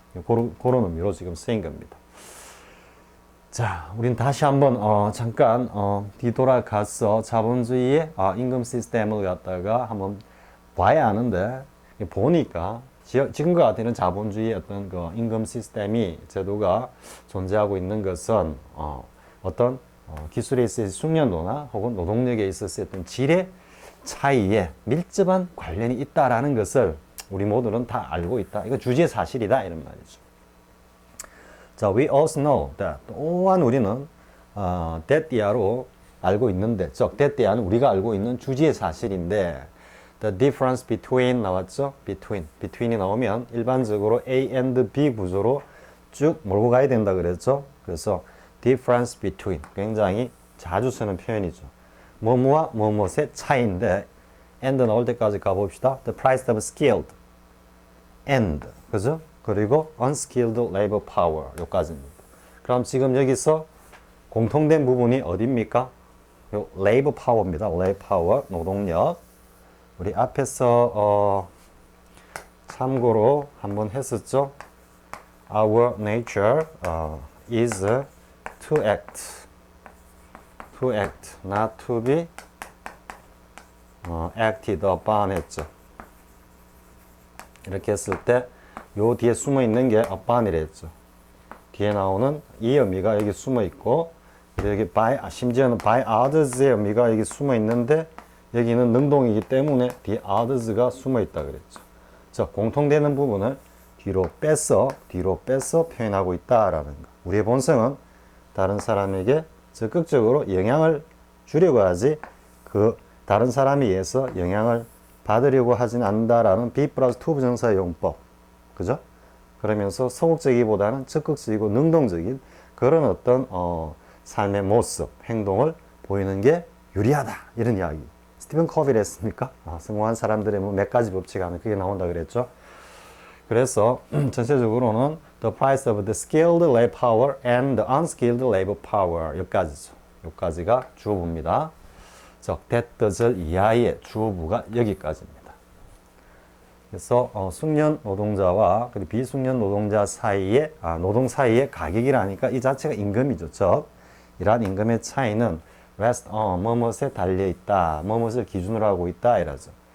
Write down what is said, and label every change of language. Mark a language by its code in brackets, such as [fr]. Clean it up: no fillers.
[ko] 그런 의미로 지금 쓰인 겁니다. 자, 우린 다시 한번 잠깐 뒤돌아가서 자본주의의 임금 시스템을 갖다가 한번 봐야 하는데 보니까 지금과 같은 자본주의의 어떤 임금 시스템이 제도가 존재하고 있는 것은 어떤 기술에 있어서 숙련도나 혹은 노동력에 있어서 어떤 질의 차이에 밀접한 관련이 있다라는 것을 우리 모두는 다 알고 있다. 이거 주지의 사실이다 이런 말이죠. 자, [en] we also know that [ko] 또한 우리는 that 이하로 알고 있는데, 즉 that 이하는 우리가 알고 있는 주지의 사실인데 [en] the difference between 나왔죠? [ko] between이 나오면 일반적으로 A and B 구조로 쭉 몰고 가야 된다 그랬죠? 그래서 difference between 굉장히 자주 쓰는 표현이죠. 뭐뭐와 뭐뭐의 차이인데 and 나올 때까지 가봅시다. [en] The price of skilled and 그죠? 그리고 unskilled labor power 요까지입니다. [ko] 그럼 지금 여기서 공통된 부분이 어디입니까? 요 labor power입니다. [en] labor power 노동력. [ko] 우리 앞에서 참고로 한번 했었죠. [en] Our nature is to act, not to be acted upon 했죠. [ko] 이렇게 했을 때 요 뒤에 숨어 있는 게 upon이라 했죠. 뒤에 나오는 이 의미가 여기 숨어 있고 여기 by, 심지어는 [en] by others [ko] 의 의미가 여기 숨어 있는데 여기는 능동이기 때문에 뒤에 others가 숨어 있다 그랬죠. 자, 공통되는 부분을 뒤로 빼서 표현하고 있다라는 거. 우리의 본성은 다른 사람에게 적극적으로 영향을 주려고 하지 그 다른 사람에 의해서 영향을 받으려고 하진 않는다라는 B 플러스 2 부정사의 용법. 그죠? 그러면서 소극적이보다는 적극적이고 능동적인 그런 어떤 삶의 모습, 행동을 보이는 게 유리하다. 이런 이야기. 스티븐 커비를 했습니까? 성공한 사람들의 뭐 몇 가지 법칙 안에 그게 나온다 그랬죠. [en] 그래서 전체적으로는 the price of the skilled labor power and the unskilled labor power 여기까지죠. [ko] 여기까지가 주어부입니다. 적대뜻을 이하의 주어부가 여기까지입니다. 그래서 숙련 노동자와 그리고 비숙련 노동자 사이의 노동 사이의 가격이라니까 이 자체가 임금이죠. 즉 이러한 임금의 차이는 rest on 뭐뭇에 달려 있다, 뭐뭇을 기준으로 하고 있다 이라죠.